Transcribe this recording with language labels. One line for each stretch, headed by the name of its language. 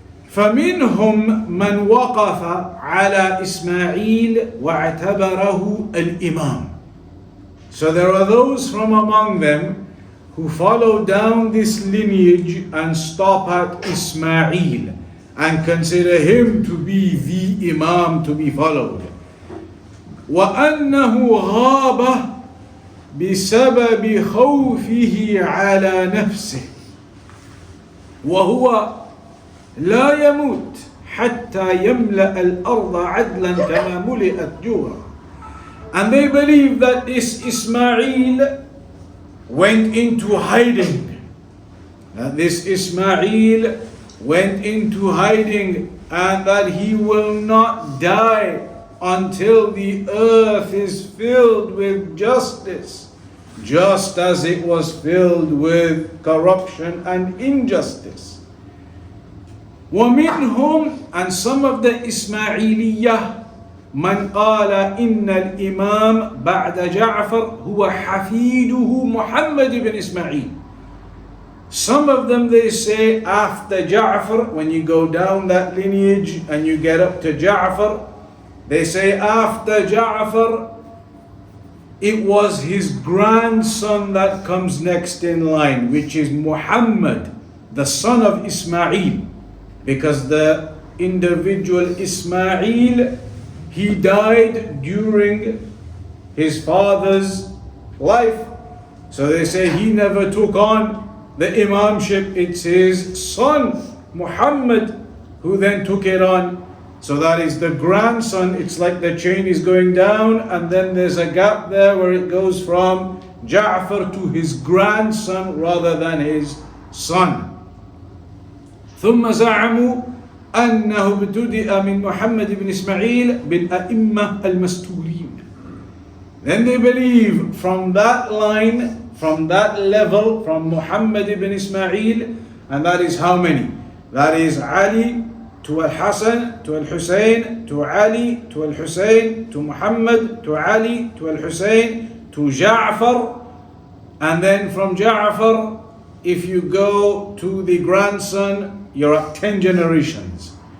Arabic: فمنهم من وقف على إسماعيل واعتبره الإمام.
English: So there are those from among them who follow down this lineage and stop at Ismail and consider him to be the Imam to be followed.
Arabic: وأنه غاب بسبب خوفه على نفسه وهو لا يموت حتى يملأ الأرض عدلا كما ملئت جورا.
English: And they believe that this Ismail went into hiding. That this Ismail went into hiding and that he will not die until the earth is filled with justice, just as it was filled with corruption and injustice.
Arabic: وَمِنْهُمْ,
English: and some of the Ismailiyah
Arabic: من قال إن الإمام بعد جعفر هو حفيده محمد بن إسماعيل.
English: Some of them, they say after Ja'far, when you go down that lineage and you get up to Ja'far, they say after Ja'far it was his grandson that comes next in line, which is Muhammad, the son of Ismail, because the individual Ismail, he died during his father's life. So they say he never took on the imamship, it's his son Muhammad who then took it on. So that is the grandson. It's like the chain is going down and then there's a gap there where it goes from Ja'far to his grandson rather than his son.
Arabic: ثم زعموا أنه ابتدأ من محمد بن إسماعيل بالأئمة المستورين.
English: Then they believe from that line, from that level, from Muhammad ibn Ismail, and that is how many? That is Ali to Al-Hasan, to Al-Hussein, to Ali, to Al-Hussein, to Muhammad, to Ali, to Al-Hussein, to Ja'far, and then from Ja'far, if you go to the grandson, you're at 10 generations.